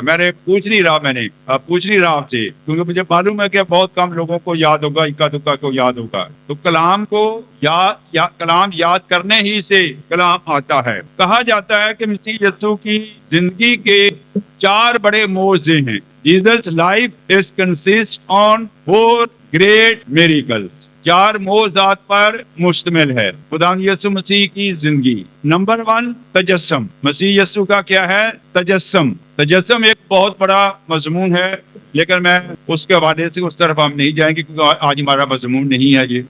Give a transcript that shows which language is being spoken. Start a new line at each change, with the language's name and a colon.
Urdu: میں نے پوچھ نہیں رہا آپ سے کیونکہ مجھے معلوم ہے کہ بہت کم لوگوں کو یاد ہوگا اکا دکا کو یاد ہوگا. تو کلام کو کلام یاد کرنے ہی سے کلام آتا ہے. کہا جاتا ہے کہ مسیح یسوع کی زندگی کے 4 بڑے معجزے ہیں.
English: Jesus' life is consist on 4 great miracles.
Urdu: 4 معجزات پر مشتمل ہے خداوند یسوع مسیح کی زندگی. نمبر 1 تجسم. مسیح یسوع کا کیا ہے؟ تجسم. تجسم ایک بہت بڑا مضمون ہے لیکن میں اس کے حوالے سے اس طرف ہم نہیں جائیں گے کیونکہ آج ہمارا مضمون نہیں ہے.